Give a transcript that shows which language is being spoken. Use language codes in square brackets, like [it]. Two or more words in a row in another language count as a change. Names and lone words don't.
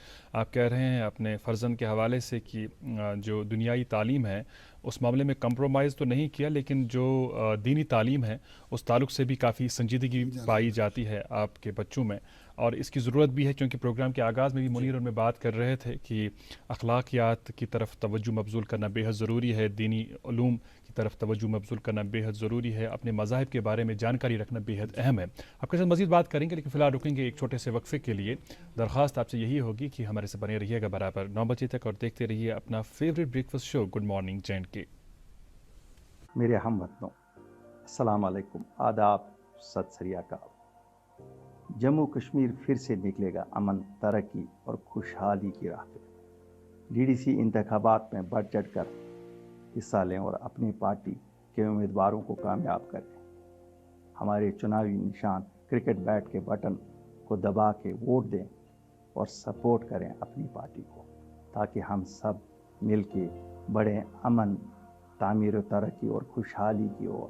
[ur] آپ کہہ رہے ہیں اپنے فرزند کے حوالے سے کہ جو دنیائی تعلیم ہے اس معاملے میں کمپرومائز تو نہیں کیا, لیکن جو دینی تعلیم ہے اس تعلق سے بھی کافی سنجیدگی پائی جاتی ہے آپ کے بچوں میں, اور اس کی ضرورت بھی ہے کیونکہ پروگرام کے آغاز میں بھی منیر ان میں بات کر رہے تھے کہ اخلاقیات کی طرف توجہ مبذول کرنا بے حد ضروری ہے, دینی علوم کی طرف توجہ مبذول کرنا بے حد ضروری ہے, اپنے مذاہب کے بارے میں جانکاری رکھنا بے حد اہم ہے. آپ کے ساتھ مزید بات کریں گے لیکن فی الحال رکیں گے ایک چھوٹے سے وقفے کے لیے. درخواست آپ سے یہی ہوگی کہ ہمارے سے بنے رہیے گا برابر 9 بجے تک اور دیکھتے رہیے اپنا [en] favourite breakfast show [ur] گڈ مارننگ JNK. میرے ہم وطنوں السلام علیکم, آداب, [pa] ست سری اکال. [ur] جموں کشمیر پھر سے نکلے گا امن, ترقی اور خوشحالی کی راہ پہ. DDC انتخابات میں بڑھ چڑھ کر حصہ لیں اور اپنی پارٹی کے امیدواروں کو کامیاب کریں. ہمارے چناوی نشان [en] cricket bat [ur] کے بٹن کو دبا کے ووٹ دیں اور سپورٹ کریں اپنی پارٹی کو, تاکہ ہم سب مل کے بڑھیں امن, تعمیر و ترقی اور خوشحالی کی اور.